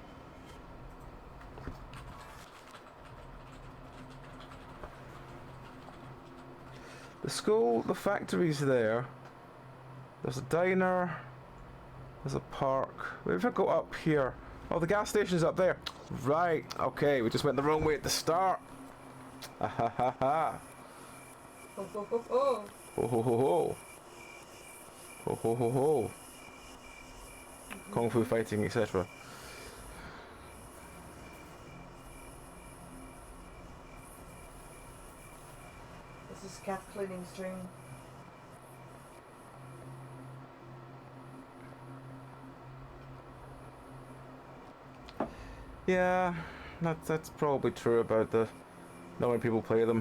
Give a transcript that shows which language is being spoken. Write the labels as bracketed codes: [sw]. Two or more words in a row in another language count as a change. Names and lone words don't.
[en] The school, the factory's there. There's a diner. There's a park. Maybe if I go up here. Oh, the gas station's up there. Right. Okay, we just went the wrong way at the start. Ha ha ha ha. Ho ho ho ho. Ho ho ho ho. Ho ho ho ho. Kung fu fighting, etc. This is cat cleaning stream. Yeah, that's probably true about the not many people play them.